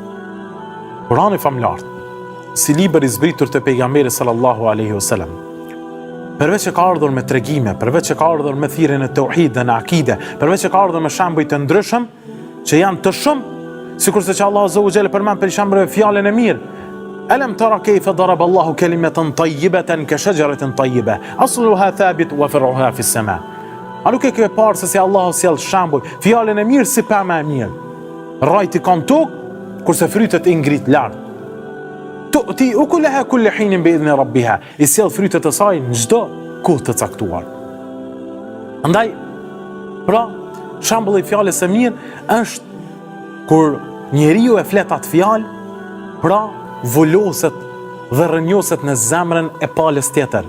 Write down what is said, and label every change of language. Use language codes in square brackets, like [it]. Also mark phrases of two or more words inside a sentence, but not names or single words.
[sq] Kurani famlar, si libër i zbritur të pejgamberit sallallahu alaihi wasallam, përveç që ka ardhur me tregime, përveç që ka ardhur me thirrjen e tauhid dhe në akide, përveç që ka ardhur me shembuj të ndryshëm që janë të shumë, sikurse që Allah [ar] عز وجل [sq] përmend për shembull fjalën e mirë. [ar] ألم تر كيف ضرب الله كلمة طيبة كشجرة طيبة أصلها ثابت وفرعها في السماء. [sq] A nuk e ke parë se si Allahu sjell shembuj fjalën e mirë si pemë e mirë. Rrajti kanë tokë, kurse frytet i ngrit lart. [ar] تؤتي أكلها كل حين بإذن ربها. [sq] I sjell frytet e saj në çdo kohë të caktuar. Andaj, pra, shembulli i fjalës së mirë është kur njeriu e flet atë fjalë, pra vulloset dhe rrënjoset në zemrën e palës tjetër.